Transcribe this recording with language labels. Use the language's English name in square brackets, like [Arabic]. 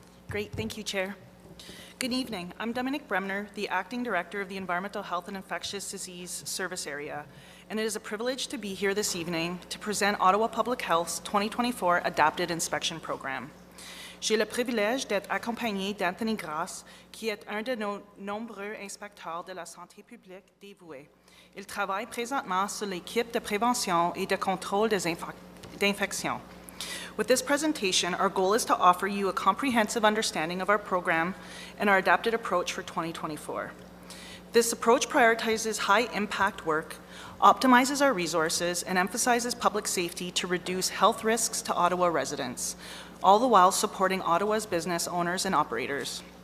[English] Great, thank you, Chair. Good evening. I'm Dominic Bremner, the Acting Director of the Environmental Health and Infectious Disease Service Area, and it is a privilege to be here this evening to present Ottawa Public Health's 2024 Adapted Inspection Program. [French] J'ai le privilège d'être accompagné d'Anthony Grasse, qui est un de nos nombreux inspecteurs de la santé publique dévoués. Il travaille présentement sur l'équipe de prévention et de contrôle des infections. [English] With this presentation, our goal is to offer you a comprehensive understanding of our program and our adapted approach for 2024. This approach prioritizes high-impact work, optimizes our resources, and emphasizes public safety to reduce health risks to Ottawa residents, all the while supporting Ottawa's business owners and operators.